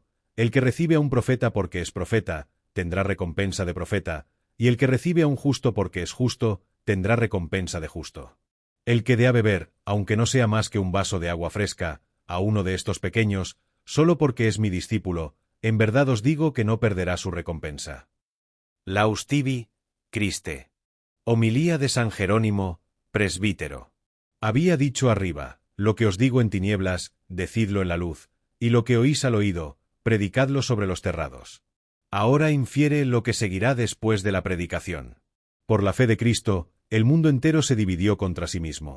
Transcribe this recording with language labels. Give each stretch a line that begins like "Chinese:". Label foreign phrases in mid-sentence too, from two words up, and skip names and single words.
Spanish: El que recibe a un profeta porque es profeta, tendrá recompensa de profeta, y el que recibe a un justo porque es justo, tendrá recompensa de justo. El que dé a beber, aunque no sea más que un vaso de agua fresca, a uno de estos pequeños, solo porque es mi discípulo, en verdad os digo que no perderá su recompensa.
Latin: Laus tibi, Christe.
Spanish: Homilía de San Jerónimo, presbítero. Había dicho arriba, lo que os digo en tinieblas, decidlo en la luz, y lo que oís al oído, predicadlo sobre los terrados. Ahora infiere lo que seguirá después de la predicación. Por la fe de Cristo, el mundo entero se dividió contra sí mismo.